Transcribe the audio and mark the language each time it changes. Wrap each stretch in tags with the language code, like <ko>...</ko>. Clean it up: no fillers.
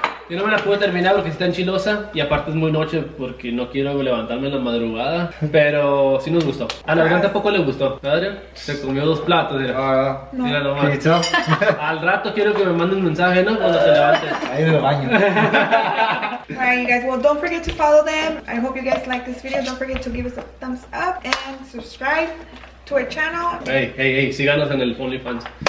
<es>Yo no me la pude terminar porque está enchilosa y aparte es muy noche porque no quiero levantarme en la madrugada. Pero sí nos gustó. A la Adrián tampoco le gustó. ¿Adrián? Se comió 2 platos, mira. Mira</es> <en>Can you</en> <es>nomás.</es> <en>tell?</en> <es>Al rato quiero que me manden un mensaje, ¿no? Cuando se levante. Ahí en el baño.</es> <en>Alright, you guys. Well, don't forget to follow them. I hope you guys like this video. Don't forget to give us a thumbs up and subscribe to our channel.</en> <es>Hey, síganos en el Onlyfans.</es>